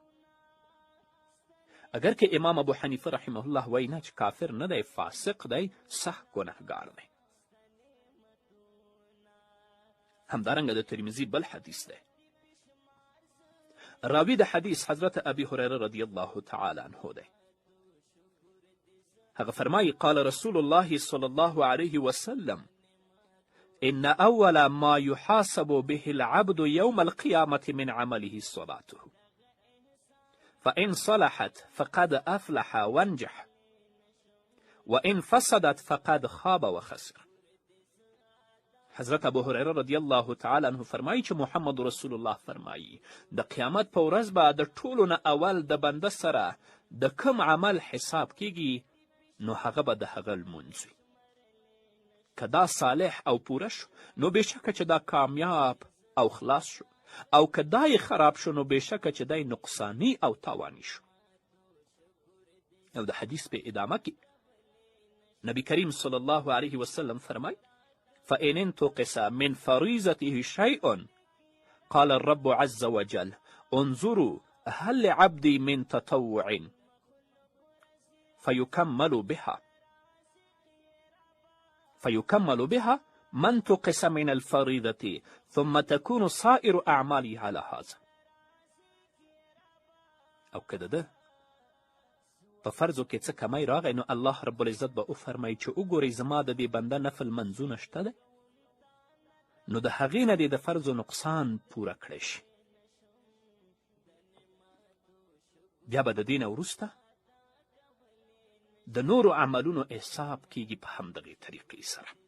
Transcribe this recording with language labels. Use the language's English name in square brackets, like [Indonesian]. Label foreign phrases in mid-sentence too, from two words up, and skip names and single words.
[Pashto] اگر که امام ابو حنیفه [Arabic] رحمه الله [Pashto] وایي نه چې کافر نه دی، فاسق دی، سخت ګنهګار دی. همدارنګه د ترمذي بل حدیث دی. راوی د حدیث حضرت ابي هريره [Arabic] رضی الله تعالی عنه [Pashto] دی. هغه فرمایي [Arabic] قال رسول الله صلی الله علیه وسلم إن أول ما يحاسب به العبد يوم القيامة من عمله صلاته فإن صلحت فقد أفلح وانجح وإن فسدت فقد خاب وخسر. [Pashto] حضرت ابو هريره [Arabic] رضی الله تعالی عنه [Pashto] فرمایي چې محمد رسول الله فرمایي د قیامت په ورځ به د ټولو نه اول د بنده سره د کم عمل حساب کیږي نو هغه به د هغه لمونځ وي. که دا صالح او پوره شو نو بېشکه چې دا کامیاب او خلاص شو، او که دا یې خراب شو نو بېشکه چې دی نقصانی او تاوانی شو. او د حدیث په ادامه کې نبی کریم [Arabic] صلی الله علیه وسلم فرمای فإن انتقص من فريضته شيء قال الرب عز وجل انظروا هل لعبدي من تطوع فيكمل بها ما انتقص من الفريضة ثم تكون سائر أعمالي على هذا. [Pashto] او که ده په فرضو کې څه کمی راغی نو [Arabic] الله رب العزت [Pashto] به وفرمایي چې وګورئ زما د دې بنده نفل منځونه شته دی، نو د هغې نه دې د فرضو نقصان پوره کړی شي. بیا به د دې نه وروسته د نورو عملونو حساب کیږي په همدغې طریقې سره.